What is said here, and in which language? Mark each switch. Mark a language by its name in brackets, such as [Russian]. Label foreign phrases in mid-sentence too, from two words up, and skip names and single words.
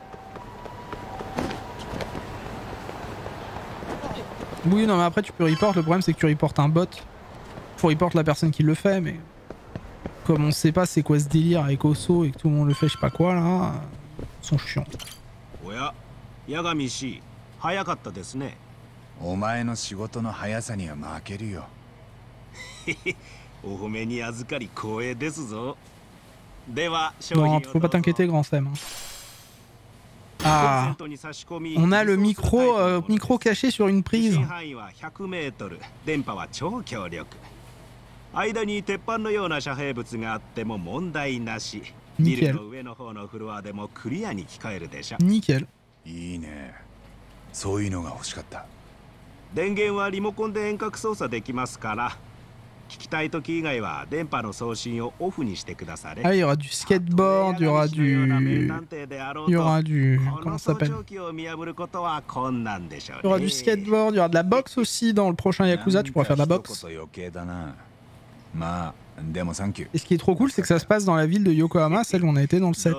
[French] Oui non mais après tu peux report, le problème c'est que tu reportes un bot. Faut report la personne qui le fait, mais comme on sait pas c'est quoi ce délire avec Osso et que tout le monde le fait je sais pas quoi là, ils sont chiants. [Japanese] 早かったですね。お前の仕事の速さには負けるよ。お褒めに預かり光栄ですぞ。では、 [French] non, faut pas t'inquiéter, grand Sam. Ah, on a le micro caché sur une prise. [Japanese] 電波は超強力。間に鉄板のような遮蔽物があっても問題なし。ビルの上の方のフロアでもクリアに聞こえるでしょ。 [French] Nickel. [Japanese] いいね。そういうのが欲しかった。電源はリモコンで遠隔操作できますから、聞きたい時以外は電波の送信をオフにしてください。 [French] Ah, il y aura du skateboard, il y aura du comment ça s'appelle? Il y aura du skateboard, il y aura de la boxe aussi dans le prochain Yakuza, tu pourras faire de la boxe. Et ce qui est trop cool, c'est que ça se passe dans la ville de Yokohama, celle où on a été dans le 7.